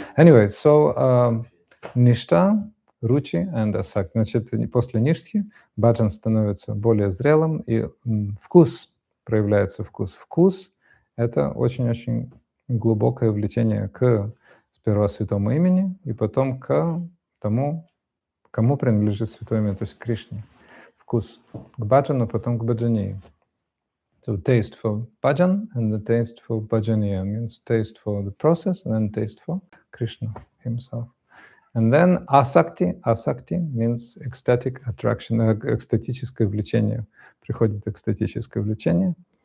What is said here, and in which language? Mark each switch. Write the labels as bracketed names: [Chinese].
[English] Anyway, so ништа, ручи and асакти. [Russian] Значит, после ништхи баджан становится более зрелым, и вкус, проявляется вкус. Вкус — это очень-очень глубокое влечение к сперва святому имени, и потом к тому, кому принадлежит святое имя, то есть к Кришне. Вкус к баджану, потом к баджании. [English] So taste for bhajan and the taste for bhajaniya means taste for the process and then taste for Krishna himself. And then asakti, asakti means ecstatic attraction, [Russian] экстатическое влечение. Приходит экстатическое влечение.